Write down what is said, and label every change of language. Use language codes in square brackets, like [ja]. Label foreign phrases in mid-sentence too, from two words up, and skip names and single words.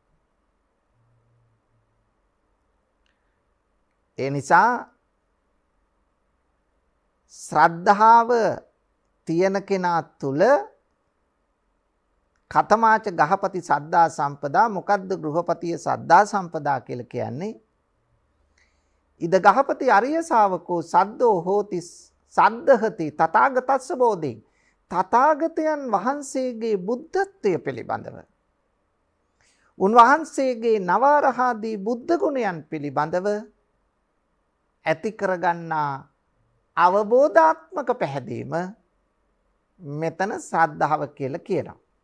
[si] ඒ නිසා ශ්‍රද්ධාව තියෙන කෙනා තුල [pi] කතමාච ගහපති සද්දා සම්පදා, [si] මොකද්ද ගෘහපතිය [pi] සද්දා සම්පදා [si] කියලා කියන්නේ? [pi] ඉද ගහපති අරිය ශාවකෝ සද්දෝ හෝති සද්දහති තථාගතස්ස බෝධි. [si] තථාගතයන් වහන්සේගේ බුද්ධත්වය පිළිබඳව, උන්වහන්සේගේ නවරහාදී බුද්ධ ගුණයන් පිළිබඳව ඇති කරගන්නා අවබෝධාත්මක පැහැදීම මෙතන ශ්‍රද්ධාව කියලා කියනවා.